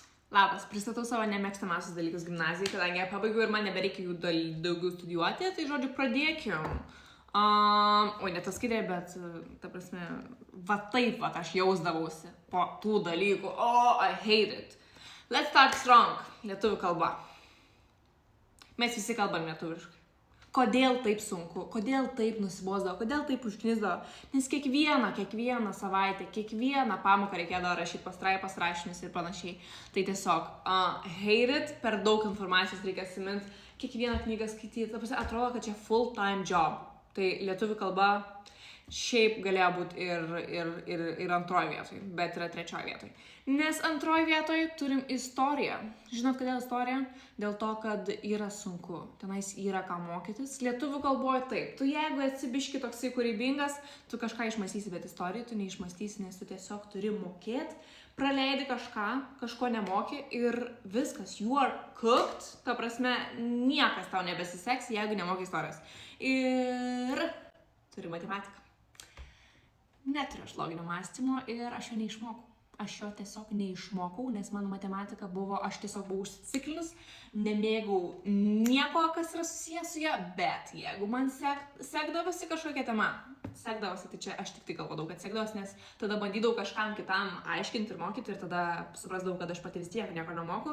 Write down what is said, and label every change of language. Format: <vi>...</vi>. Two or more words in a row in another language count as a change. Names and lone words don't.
<lt>Labas, pristatau savo nemėgstamiausius dalykus gimnazijai, kadangi pabaigiau ir man nebereikia jų daugiau studijuoti, tai žodžiu pradėkim. Oi, ne tas skaidė, bet, ta prasme, va taip, va aš jausdavausi po tų dalykų.</lt> <en>I hate it. Let's start strong.</en> <lt>Lietuvių kalba. Mes visi kalbam lietuviškai. Kodėl taip sunku, kodėl taip nusibosdavo, kodėl taip užknisdavo, nes kiekvieną savaitę, kiekvieną pamoką reikėdavo rašyti pastraipas, rašinius ir panašiai. Tai tiesiog,</lt> <en>hate it,</en> <lt>per daug informacijos reikia atsimint, kiekvieną knygą skaityti, atrodo, kad čia</lt> <en>full time job.</en> <lt>Tai lietuvių kalba šiaip galėjo būti ir antroje vietoje, bet yra trečioje vietoje. Nes antroje vietoje turim istoriją. Žinot, kodėl istorija? Dėl to, kad yra sunku. Tenais yra ką mokytis. Lietuvių kalboje taip. Tu jeigu esi biški toksai kūrybingas, tu kažką išmąstysi, bet istorijų tu neišmąstysi, nes tu tiesiog turi mokėti, praleidi kažko nemoki ir viskas.</lt> <en>You are cooked.</en> <lt>Ta prasme, niekas tau nebesiseks, jeigu nemoki istorijos. Ir turi matematiką. Neturiu aš loginio mąstymo ir aš jo neišmokau. Aš jo tiesiog neišmokau, nes mano matematika buvo, aš tiesiog buvau užsiciklinus, nemėgau nieko, kas yra susijęs su ją, bet jeigu man sekdavosi kažkokia tema, tai čia aš tik tai galvodavau, kad sekdavosi, nes tada bandydavau kažkam kitam aiškinti ir mokyti ir tada suprasdavau, kad aš pati vis tiek nieko nemoku.</lt>